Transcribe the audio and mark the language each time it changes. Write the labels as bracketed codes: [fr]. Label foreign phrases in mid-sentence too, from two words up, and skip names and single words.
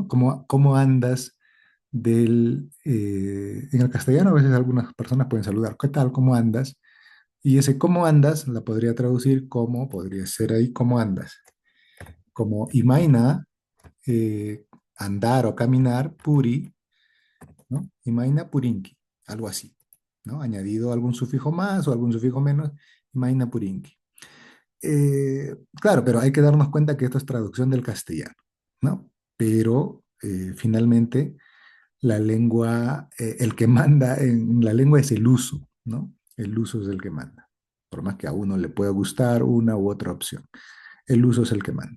[es] ¿Cómo andas en el castellano a veces algunas personas pueden saludar, ¿qué tal? ¿Cómo andas? Y ese ¿cómo andas? La podría traducir como, podría ser ahí, ¿cómo andas? Como imaina, andar o caminar, puri, ¿no? [qu] Imaina purinki, [es] algo así, ¿no? Añadido algún sufijo más o algún sufijo menos, [qu] imaina purinki. [es] Claro, pero hay que darnos cuenta que esto es traducción del castellano, ¿no? Pero finalmente la lengua, el que manda en la lengua es el uso, ¿no? El uso es el que manda. Por más que a uno le pueda gustar una u otra opción, el uso es el que manda.